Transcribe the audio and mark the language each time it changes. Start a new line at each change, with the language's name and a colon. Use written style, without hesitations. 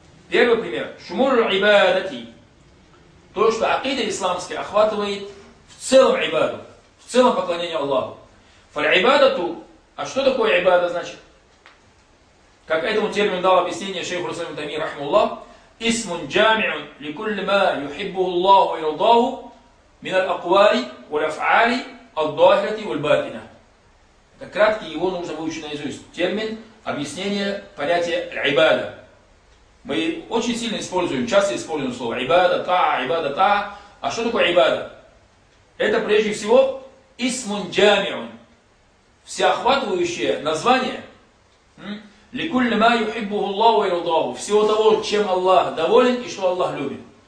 Russian: Первый пример.
Arabic: شُمُورَ الْعِبَادَةِ.
Russian: То, что акида исламская охватывает в целом ибаду, в целом поклонение Аллаху.
Arabic: فَالْعِبَادَةُ.
Russian: А что такое ибада, значит? Как этому термину дал объяснение шейх Руслан Тамии, рахмаллах,
Arabic: اسم جامع لكل ما يحبه الله ويرضاه من الأقوال والأفعال الظاهرة والباطنة.
Russian: Это краткий, его нужно выучить наизусть, термин объяснение понятия «ибада». Мы очень сильно используем, часто используем слово «ибада», «та», «ибада», «та». А что такое «ибада»? Это прежде всего
Arabic: «исмун джамиун»
Russian: – всеохватывающее название
Arabic: «ликуль ма юхиббуху Аллаху вайрдаху»
Russian: – всего того, чем Аллах доволен и что Аллах любит.